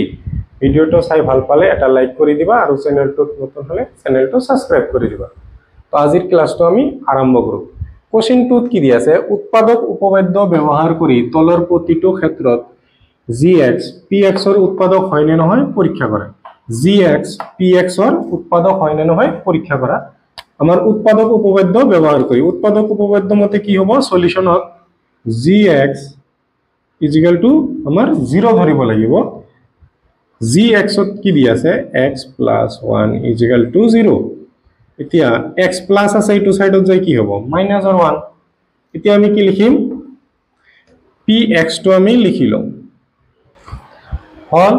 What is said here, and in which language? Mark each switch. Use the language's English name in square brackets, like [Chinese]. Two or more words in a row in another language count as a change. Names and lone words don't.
[Assamese] ভিডিওটো চাই ভাল পালে এটা লাইক কৰি দিবা আৰু চেনেলটোত নতুন হলে চেনেলটো সাবস্ক্রাইব কৰি দিবা। তো আজিৰ ক্লাসটো আমি আৰম্ভ কৰো। কোশ্চেন 2 কি দি আছে, উৎপাদক উপপাদ্য ব্যৱহাৰ কৰি তলৰ প্ৰতিটো ক্ষেত্ৰত gx px ৰ উৎপাদক হয় নে নহয় পৰীক্ষা কৰা। gx px ৰ উৎপাদক হয় নে নহয় পৰীক্ষা কৰা। আমার উৎপাদক উপপাদ্য ব্যবহার করি। উৎপাদক উপপাদ্য মতে কি হবো, সলিউশনত gx [English] equal to [Assamese] আমার 0 ধরিব লাগিব। gx ত কি দি আছে x + 1 [English] equal to [Assamese] 0। এতিয়া x প্লাস আছে এইটো সাইডত যাই কি হবো -1। এতিয়া আমি কি লিখিম, px তো আমি লিখিলো হল।